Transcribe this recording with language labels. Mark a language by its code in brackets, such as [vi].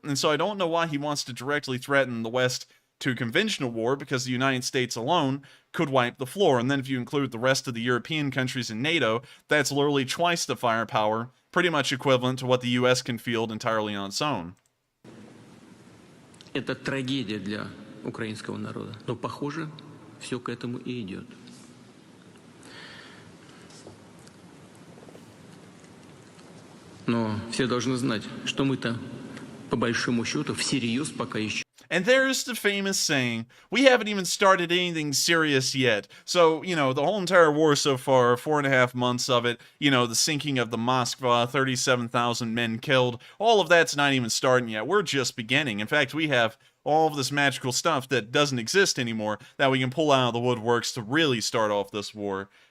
[en] And so I don't know why he wants to directly threaten the West to conventional war, because the United States alone could wipe the floor. And then if you include the rest of the European countries in NATO, that's literally twice the firepower, pretty much equivalent to what the US can field entirely on its own. [ru] Это трагедия для украинского народа. Но, похоже, все к этому и идет. Но все должны знать, что мы-то, по большому счету, всерьез пока еще. [en] And there's the famous saying, we haven't even started anything serious yet. So, you know, the whole entire war so far, 4.5 months of it, you know, the sinking of the Moskva, 37,000 men killed, all of that's not even starting yet. We're just beginning. In fact, we have all of this magical stuff that doesn't exist anymore that we can pull out of the woodworks to really start off this war.